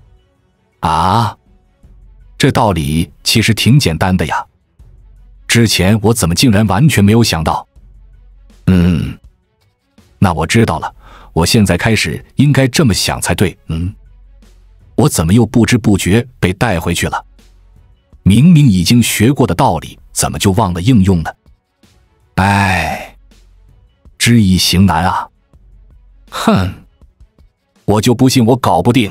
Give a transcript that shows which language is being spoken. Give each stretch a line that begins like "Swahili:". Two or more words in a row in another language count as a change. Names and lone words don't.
Chinese: 這道理其實挺簡單的呀，之前我怎麼竟然完全沒有想到？那我知道了，我現在開始應該這麼想才對。我怎麼又不知不覺被帶回去了？明明已經學過的道理，怎麼就忘了應用呢？知易行難啊！我就不信我搞不定。